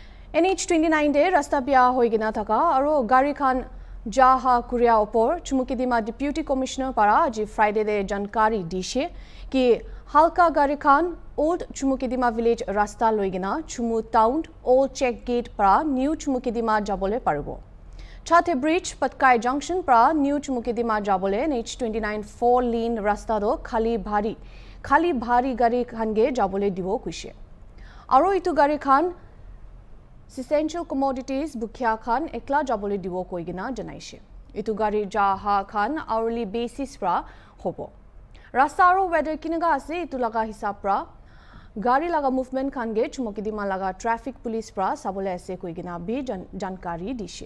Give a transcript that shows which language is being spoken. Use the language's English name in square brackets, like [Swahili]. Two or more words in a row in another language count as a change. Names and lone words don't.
[Naga Pidgin] NH-29 de rasta bia hoigina thaka aro gari khan jaha kuria opor chumukidima deputy commissioner para aji Friday de jankari dishe ki halka gari khan old chumukidima village rasta loigina chumu town old check gate para new chumukidima jabole paribo Chate bridge patkai junction para new chumukidima jabole NH-29 4 lane rasta do khali bhari gari khan ge jabole dibo kuise aro itu gari khan [English] essential commodities [Naga Pidgin] Bukhia Khan ekla jabole diwo koigina janaishe. Itu gari jaha Khan [English] hourly basis [Naga Pidgin] pra hobo. Rasta aro weather kinaga ase itu laga hisab pra gari laga movement khan ge chumukidima laga [English] traffic police [Naga Pidgin] pra sabole ase koigina bi jankari dishe.